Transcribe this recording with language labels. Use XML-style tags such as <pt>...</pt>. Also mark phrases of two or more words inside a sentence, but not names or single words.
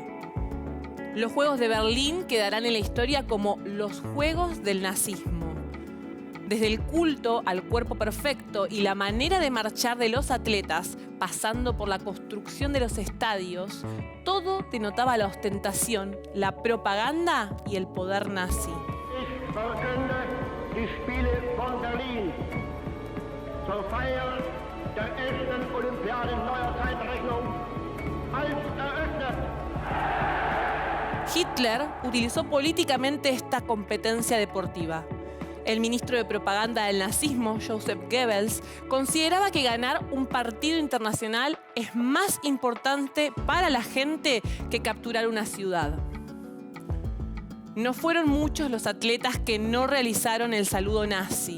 <es>Los Juegos de Berlín quedarán en la historia como los Juegos del nazismo. Desde el culto al cuerpo perfecto y la manera de marchar de los atletas, pasando por la construcción de los estadios, todo denotaba la ostentación, la propaganda y el poder nazi.</es> <de>Ich verkünde die Spiele von Berlin zur Feier der 11. Olympiade neuer Zeitrechnung als eröffnet.</de> <es>Hitler utilizó políticamente esta competencia deportiva. El ministro de propaganda del nazismo, Joseph Goebbels, consideraba que ganar un partido internacional es más importante para la gente que capturar una ciudad. No fueron muchos los atletas que no realizaron el saludo nazi.</es>